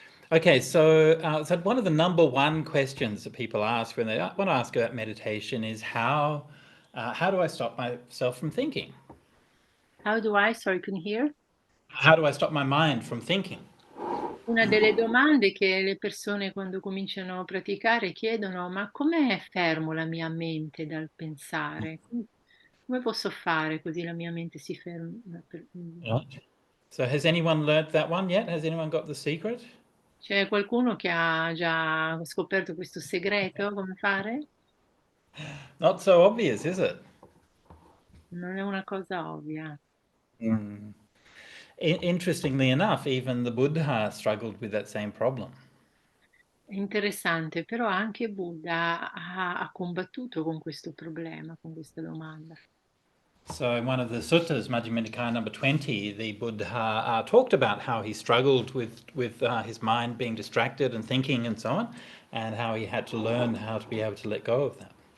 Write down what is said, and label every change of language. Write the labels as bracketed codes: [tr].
[en] Okay, so one of the number one questions that people ask when they want to ask about meditation is how do I stop myself from thinking? How do I, sorry, couldn't hear? How do I stop my mind from thinking? [it] Una delle domande che le persone quando cominciano a praticare chiedono: ma com'è fermo la mia mente dal pensare? Come posso fare così la mia mente si ferma? [en] Right. So has anyone learnt that one yet? Has anyone got the secret? [it] C'è qualcuno che ha già scoperto questo segreto? Come fare? [en] Not so obvious, is it? [it] Non è una cosa ovvia. Mm. [en] Interestingly enough, even the Buddha struggled with that same problem. [it] È interessante, però anche Buddha ha combattuto con questo problema, con questa domanda. [en] So in one of the suttas, Majjhima Nikaya number 20, the Buddha talked about how he struggled with his mind being distracted and thinking and so on, and how he had to learn how to be able to let go of that.